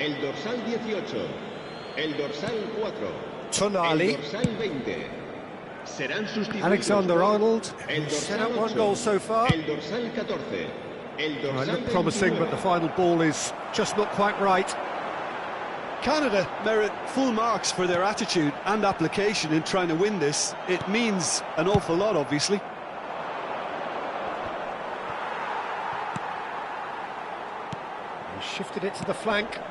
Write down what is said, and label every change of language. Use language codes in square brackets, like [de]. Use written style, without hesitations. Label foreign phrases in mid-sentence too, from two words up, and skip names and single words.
[es] El dorsal 18, el dorsal 4, Tonali. El dorsal 20. Serán sustituidos Alexander por Arnold, el [en] who's set [es] dorsal [en] up one [es] 8, [en] goal so far. [es] El dorsal 14. El [en] Well, it [es] dorsal [en] looked promising, [es] 29. [en] but the final ball is just not quite right. Canada merit full marks for their attitude and application in trying to win this. It means an awful lot, obviously. He shifted it to the flank.